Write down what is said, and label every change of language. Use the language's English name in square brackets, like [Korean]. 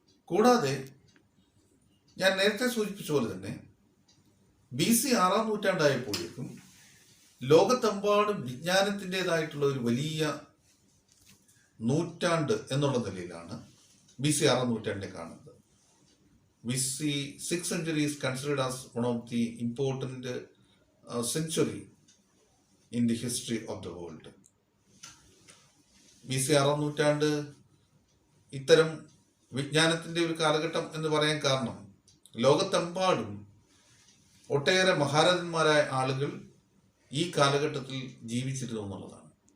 [Malayalam] കൂടാതെ ഞാൻ നേരത്തെ സൂചിപ്പിച്ച പോലെ തന്നെ BC 6-ാം നൂറ്റാണ്ടായപ്പോഴേക്കും ലോകത്തെമ്പാടും വിജ്ഞാനത്തിൻ്റെതായിട്ടുള്ള ഒരു വലിയ നൂറ്റാണ്ട് എന്നുള്ള നിലയിലാണ് BC 6 നൂറ്റാണ്ടിനെ കാണുന്നത്. [English] BC 6th century is considered as one of the important century in the history of the world. [Malayalam] BC 6 നൂറ്റാണ്ട് ഇത്തരം വിജ്ഞാനത്തിൻ്റെ ഒരു കാലഘട്ടം എന്ന് പറയാൻ കാരണം ലോകത്തെമ്പാടും ഒട്ടേറെ മഹാരഥന്മാരായ ആളുകൾ ഈ കാലഘട്ടത്തിൽ ജീവിച്ചിരുന്നു എന്നുള്ളതാണ്.